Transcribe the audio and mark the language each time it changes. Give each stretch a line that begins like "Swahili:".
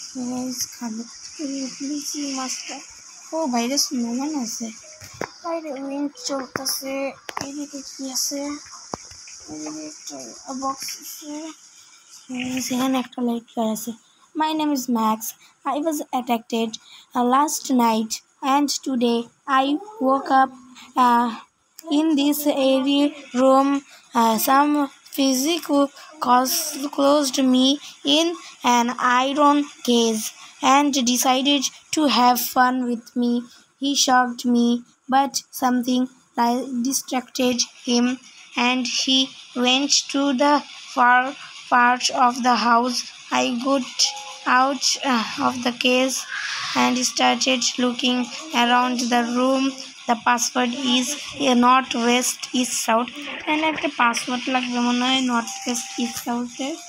Bangla: Guys খালি খুলেছি মাছটা। বাইরে স্নোম্যান আছে, বাইরে উইন্ড চলতেছে। এদিকে কি আছে? এদিকে একটা বক্স আছে, সেখানে একটা লাইট আছে।
English: My name is Max. I was attacked last night and today I woke up in this airy room. Some physical closed me in an iron cage and decided to have fun with me. He shocked me, but something distracted him, and he went to the far part of the house. I got out of the cage and started looking around the room. The password is northwest east south.
Bangla: And একটা password লাগবে মনে হয় northwest east সাউথে।